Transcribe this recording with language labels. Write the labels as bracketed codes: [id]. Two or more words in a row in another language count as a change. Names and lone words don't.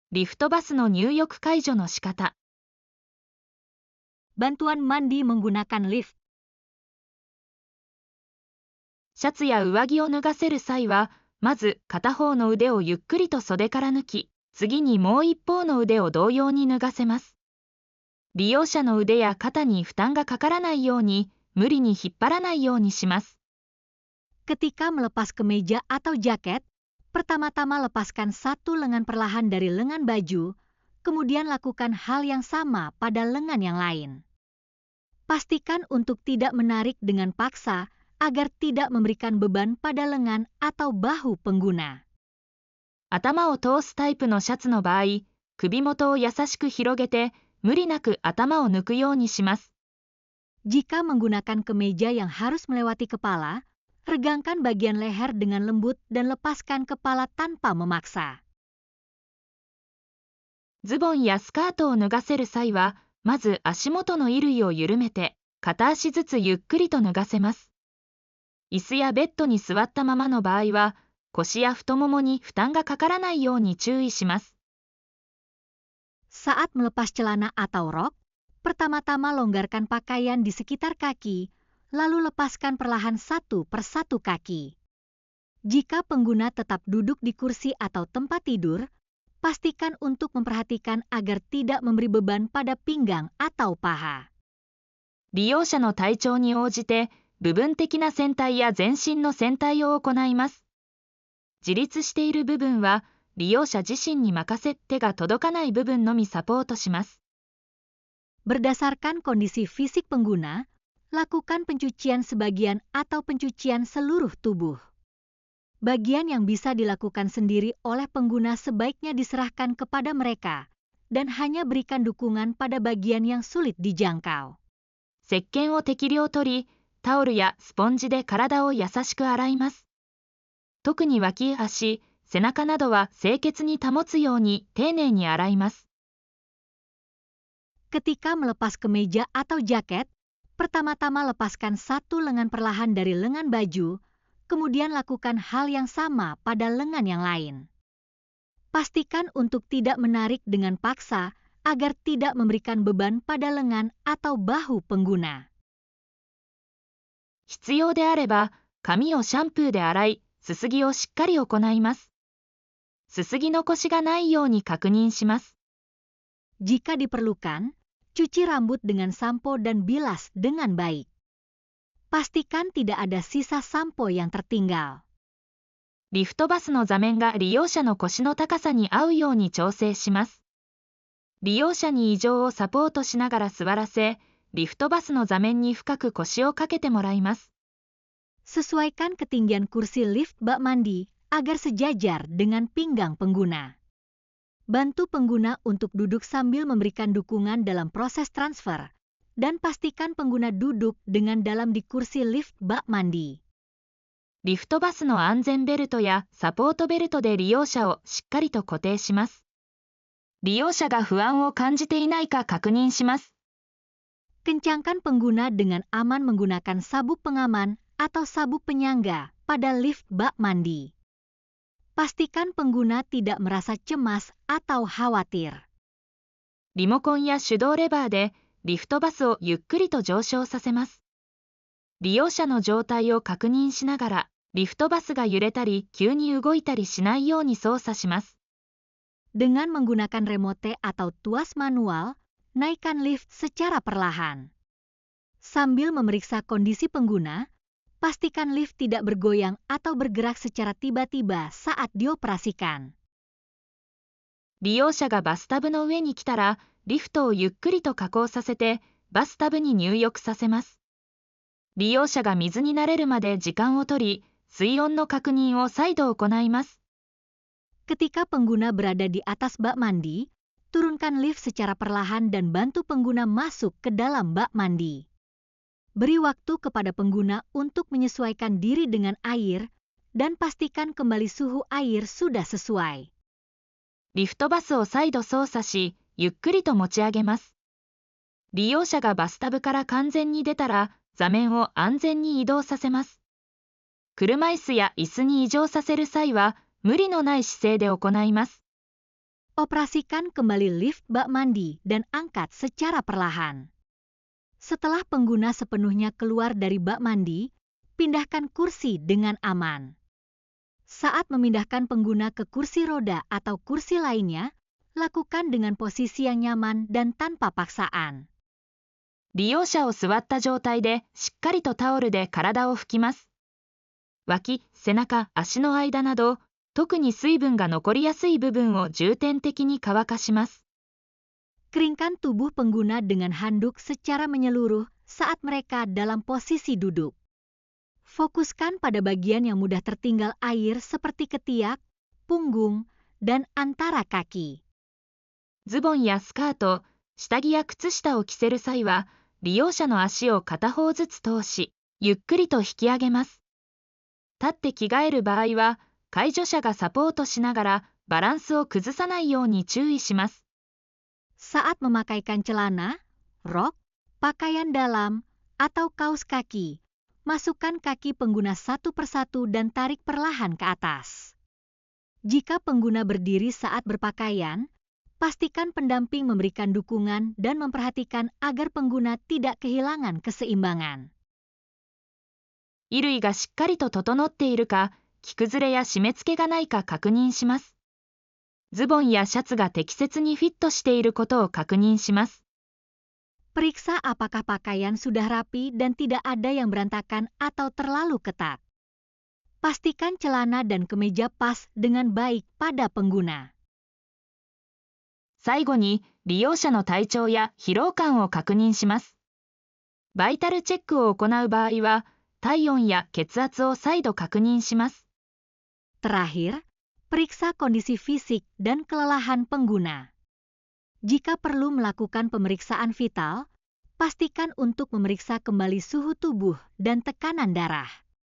[ja] リフトバスの入浴介助の仕方。 [id] Bantuan mandi menggunakan lift. [ja] シャツや上着を脱がせる際は、まず片方の腕をゆっくりと袖から抜き、次にもう一方の腕を同様に脱がせます。利用者の腕や肩に負担がかからないように、無理に引っ張らないようにします。 [id] Ketika melepas kemeja atau jaket, pertama-tama lepaskan satu lengan perlahan dari lengan baju, kemudian lakukan hal yang sama pada lengan yang lain. Pastikan untuk tidak menarik dengan paksa agar tidak memberikan beban pada lengan atau bahu pengguna. [ja] 頭を通すタイプのシャツの場合、首元を優しく広げて、無理なく頭を抜くようにします。 [id] Jika menggunakan kemeja yang harus melewati kepala, regangkan bagian leher dengan lembut dan lepaskan kepala tanpa memaksa. [ja] ズボンやスカートを脱がせる際は、まず足元の衣類を緩めて、片足ずつゆっくりと脱がせます。椅子やベッドに座ったままの場合は、腰や太ももに負担がかからないように注意します。 [id] Saat melepas celana atau rok, pertama-tama longgarkan pakaian di sekitar kaki, lalu lepaskan perlahan satu persatu kaki. Jika pengguna tetap duduk di kursi atau tempat tidur, pastikan untuk memperhatikan agar tidak memberi beban pada pinggang atau paha. [ja] 利用者の体調に応じて、部分的な洗体や全身の洗体を行います。自立している部分は、利用者自身に任せ、手が届かない部分のみサポートします。 [id] Berdasarkan kondisi fisik pengguna, lakukan pencucian sebagian atau pencucian seluruh tubuh. Bagian yang bisa dilakukan sendiri oleh pengguna sebaiknya diserahkan kepada mereka, dan hanya berikan dukungan pada bagian yang sulit dijangkau. [ja] 石鹸を適量取り、タオルやスポンジで体を優しく洗います。特に脇足、背中などは清潔に保つように丁寧に洗います。 [id] Ketika melepas kemeja atau jaket, pertama-tama lepaskan satu lengan perlahan dari lengan baju, kemudian lakukan hal yang sama pada lengan yang lain. Pastikan untuk tidak menarik dengan paksa agar tidak memberikan beban pada lengan atau bahu pengguna. [ja] 必要であれば、髪をシャンプーで洗い、すすぎをしっかり行います。すすぎ残しがないように確認します。 [id] Jika diperlukan, cuci rambut dengan sampo dan bilas dengan baik. Pastikan tidak ada sisa sampo yang tertinggal. [ja] リフトバスの座面が利用者の腰の高さに合うように調整します。利用者に異常をサポートしながら座らせ、リフトバスの座面に深く腰をかけてもらいます。 [id] Sesuaikan ketinggian kursi lift bak mandi agar sejajar dengan pinggang pengguna. Bantu pengguna untuk duduk sambil memberikan dukungan dalam proses transfer, dan pastikan pengguna duduk dengan dalam di kursi lift bak mandi. [ja] リフトバスの安全ベルトやサポートベルトで利用者をしっかりと固定します。利用者が不安を感じていないか確認します。 [id] Kencangkan pengguna dengan aman menggunakan sabuk pengaman atau sabuk penyangga pada lift bak mandi. Pastikan pengguna tidak merasa cemas atau khawatir. [ja] リモコンや手動レバーでリフトバスをゆっくりと上昇させます。利用者の状態を確認しながら、リフトバスが揺れたり急に動いたりしないように操作します。 [id] Dengan menggunakan remote atau tuas manual, naikkan lift secara perlahan. Sambil memeriksa kondisi pengguna, pastikan lift tidak bergoyang atau bergerak secara tiba-tiba saat dioperasikan. [ja] 利用者がバスタブの上に来たら、リフトをゆっくりと下降させて、バスタブに入浴させます。利用者が水に慣れるまで時間を取り、水温の確認を再度行います。 [id] Ketika pengguna berada di atas bak mandi, turunkan lift secara perlahan dan bantu pengguna masuk ke dalam bak mandi. Beri waktu kepada pengguna untuk menyesuaikan diri dengan air dan pastikan kembali suhu air sudah sesuai. [ja] リフトバスを再度操作し、ゆっくりと持ち上げます。利用者がバスタブから完全に出たら、座面を安全に移動させます。車椅子や椅子に移乗させる際は、無理のない姿勢で行います。 [id] Operasikan kembali lift bak mandi dan angkat secara perlahan. Setelah pengguna sepenuhnya keluar dari bak mandi, pindahkan kursi dengan aman. Saat memindahkan pengguna ke kursi roda atau kursi lainnya, lakukan dengan posisi yang nyaman dan tanpa paksaan. [ja] 利用者を座った状態でしっかりとタオルで体を拭きます。脇、背中、足の間など、特に水分が残りやすい部分を重点的に乾かします。 [id] Keringkan tubuh pengguna dengan handuk secara menyeluruh saat mereka dalam posisi duduk. Fokuskan pada bagian yang mudah tertinggal air seperti ketiak, punggung, dan antara kaki. [ja] ズボンやスカート、下着や靴下を着せる際は、利用者の足を片方ずつ通し、ゆっくりと引き上げます。立って着替える場合は、介助者がサポートしながらバランスを崩さないように注意します。 [id] Saat memakaikan celana, rok, pakaian dalam, atau kaos kaki, masukkan kaki pengguna satu persatu dan tarik perlahan ke atas. Jika pengguna berdiri saat berpakaian, pastikan pendamping memberikan dukungan dan memperhatikan agar pengguna tidak kehilangan keseimbangan. [ja] 衣類がしっかりと整っているか、着崩れや締め付けがないか確認します。ズボンやシャツが適切にフィットしていることを確認します。 [id] Periksa apakah pakaian sudah rapi dan tidak ada yang berantakan atau terlalu ketat. Pastikan celana dan kemeja pas dengan baik pada pengguna. [ja] 最後に、利用者の体調や疲労感を確認します。バイタルチェックを行う場合は、体温や血圧を再度確認します。 [id] Terakhir, periksa kondisi fisik dan kelelahan pengguna. Jika perlu melakukan pemeriksaan vital, pastikan untuk memeriksa kembali suhu tubuh dan tekanan darah.